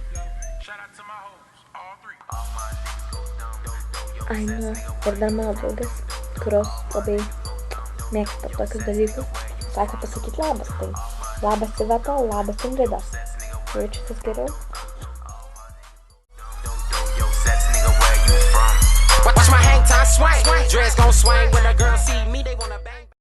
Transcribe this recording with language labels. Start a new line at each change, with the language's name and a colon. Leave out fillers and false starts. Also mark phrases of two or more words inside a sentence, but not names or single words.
Lithuanian: Aina ir dar mano draugės, kurios labai mėgsta tokius dalykus, sako pasakyti labas, tai labas Iveta, labas Ingrida. Jaučiatės geriau?
English: Watch my hang time swing, dress gon' swing when a girl see me, they wanna bang.